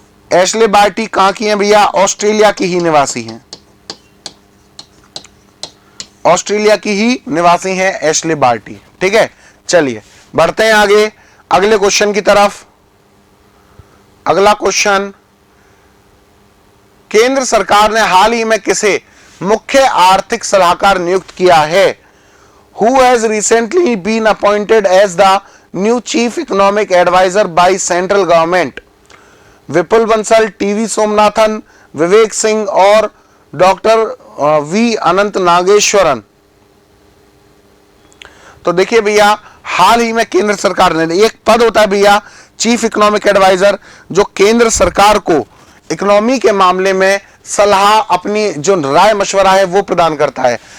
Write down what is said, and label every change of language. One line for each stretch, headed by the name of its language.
Hindi: Ashleigh Barty कहां की हैं भैया? ऑस्ट्रेलिया की ही निवासी हैं, ऑस्ट्रेलिया की ही निवासी हैं एशले बार्टी। ठीक है, चलिए बढ़ते हैं आगे अगले क्वेश्चन की तरफ। अगला क्वेश्चन, केंद्र सरकार ने हाल ही में किसे मुख्य आर्थिक सलाहकार नियुक्त किया है?
English: Who has recently been appointed as the new chief economic advisor by central government?
Hindi: Vipul Bansal, TV Somanathan, Vivek Singh और डॉक्टर वी अनंत नागेश्वरन। तो देखिए भैया, हाल ही में केंद्र सरकार ने, एक पद होता है भैया चीफ इकोनॉमिक एडवाइजर, जो केंद्र सरकार को इकोनॉमी के मामले में सलाह, अपनी जो राय मशवरा है वो प्रदान करता है।